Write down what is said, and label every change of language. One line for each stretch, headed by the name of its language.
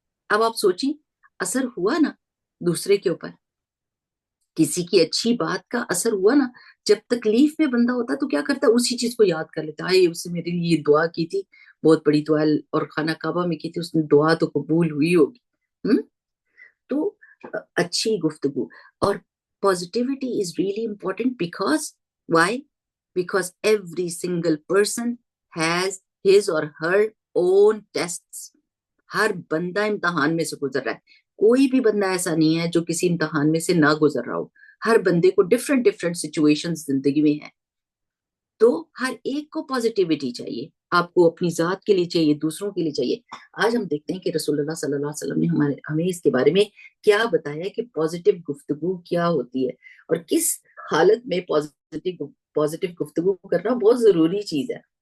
Urdu: اب آپ سوچیں اثر ہوا نا دوسرے کے اوپر، کسی کی اچھی بات کا اثر ہوا نا. جب تکلیف میں بندہ ہوتا تو کیا کرتا ہے اسی چیز کو یاد کر لیتا ہے، اس نے میرے لیے یہ دعا کی تھی، بہت بڑی دعا، اور خانہ کعبہ میں کی تھی، اس نے دعا تو قبول ہوئی ہوگی. تو اچھی گفتگو اور
English: positivity is really important because why? Because every single person has his or her own tests.
Urdu: ہر بندہ امتحان میں سے گزر رہا ہے. کوئی بھی بندہ ایسا نہیں ہے جو کسی امتحان میں سے نہ گزر رہا ہو. ہر بندے کو ڈفرینٹ سچویشن زندگی میں ہیں. تو ہر ایک کو پازیٹیوٹی چاہیے، آپ کو اپنی ذات کے لیے چاہیے، دوسروں کے لیے چاہیے. آج ہم دیکھتے ہیں کہ رسول اللہ صلی اللہ علیہ وسلم نے ہمیں اس کے بارے میں کیا بتایا کہ پازیٹیو گفتگو کیا ہوتی ہے، اور کس حالت میں پازیٹیو گفتگو کرنا بہت ضروری چیز ہے.